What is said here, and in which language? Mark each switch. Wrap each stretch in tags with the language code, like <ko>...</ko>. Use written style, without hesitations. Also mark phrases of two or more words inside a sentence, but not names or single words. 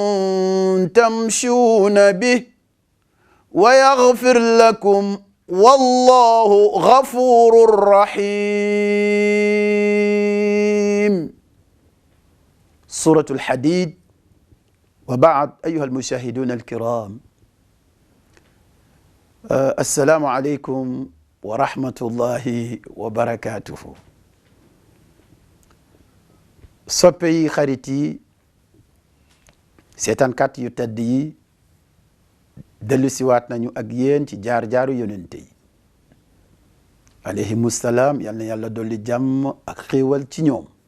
<ar>تمشون به ويغفر لكم والله غفور رحيم سورة الحديد وبعد أيها المشاهدون الكرام السلام عليكم ورحمة الله وبركاته</ar> <wo>soppe yi xarit yi seetaankat yu tedd yi dellu siwaat nañu ak yéen ci jaar-jaaru yonente yi</wo> <ar>عليهم السلام</ar> <wo>yal na yàlla dolli jàmm ak xéewal ci ñoom</wo>